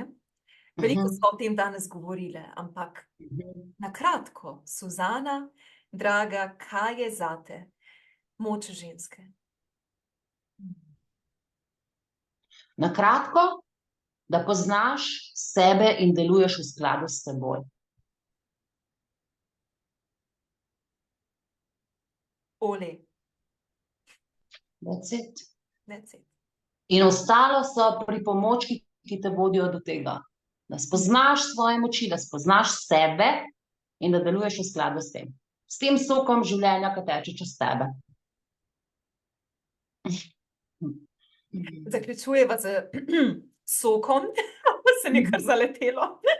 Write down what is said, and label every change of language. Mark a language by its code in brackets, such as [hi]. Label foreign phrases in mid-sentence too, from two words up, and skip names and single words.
[sl] Veliko smo o tem danes govorile, ampak na kratko, Suzana, draga, kaj je zate moč ženske? Na kratko, da poznaš sebe in deluješ v skladu s seboj. Ole. [en] That's it. That's it. [sl] In ostalo so pripomočki, ki te vodijo do tega. Da spoznaš svoje moči, da spoznaš sebe in da deluješ v skladu s tem. S tem sokom življenja, ki teče čez tebe. Zaključujeva z sokom, se mi kar zaletelo.